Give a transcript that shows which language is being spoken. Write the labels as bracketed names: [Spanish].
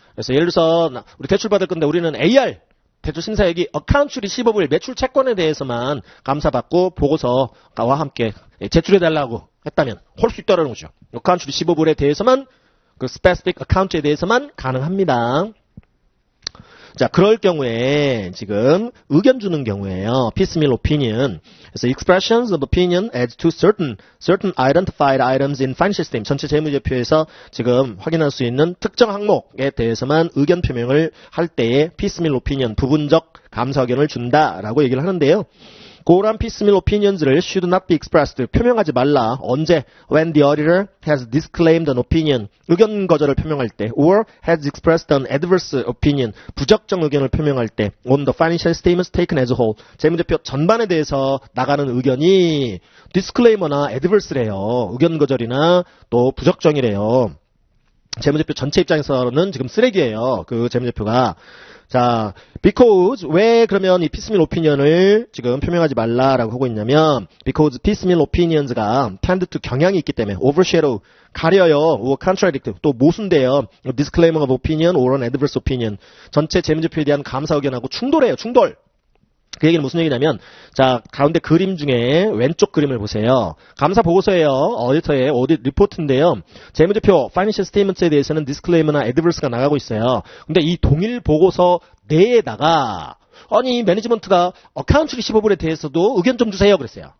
[Korean] 그래서 예를 들어서 우리 대출 받을 건데 우리는 AR 대출 심사역이 어카운트 리시버블 매출 채권에 대해서만 감사받고 보고서와 함께 제출해달라고 했다면 할 수 있다는 거죠. 어카운트 리시버블에 대해서만 그 스페시픽 어카운트에 대해서만 가능합니다. 자, 그럴 경우에 지금 의견 주는 경우에요. [English] piecemeal opinion. 그래서 expressions of opinion as to certain identified items in financial statement. [Korean] 전체 재무제표에서 지금 확인할 수 있는 특정 항목에 대해서만 의견 표명을 할 때에 piecemeal opinion, 부분적 감사 의견을 준다라고 얘기를 하는데요. [English] 그런 piecemeal opinions를 should not be expressed. [Korean] 표명하지 말라. 언제? [English] When the auditor has disclaimed an opinion. [Korean] 의견 거절을 표명할 때. [English] Or has expressed an adverse opinion. [Korean] 부적정 의견을 표명할 때. [English] On the financial statements taken as a whole. [Korean] 재무제표 전반에 대해서 나가는 의견이 disclaimer나 adverse래요. 의견 거절이나 또 부적정이래요. 재무제표 전체 입장에서는 지금 쓰레기예요. 그 재무제표가. 자, because 왜 그러면 이 piecemeal opinion을 지금 표명하지 말라라고 하고 있냐면 because piecemeal opinions가 [English] tend to [Korean] 경향이 있기 때문에 overshadow 가려요, [English] or contradict [Korean] 또 모순돼요. [English] disclaimer of opinion or an adverse opinion [Korean] 전체 재무제표에 대한 감사 의견하고 충돌해요. 충돌. 그 얘기는 무슨 얘기냐면 자 가운데 그림 중에 왼쪽 그림을 보세요. 감사 보고서예요. 어디터의 오디트 리포트인데요. 재무제표 파이낸셜 스테이트먼트에 대해서는 디스클레이머나 애드버스가 나가고 있어요. 근데 이 동일 보고서 내에다가 아니 매니지먼트가 어카운트 리시버블에 대해서도 의견 좀 주세요 그랬어요.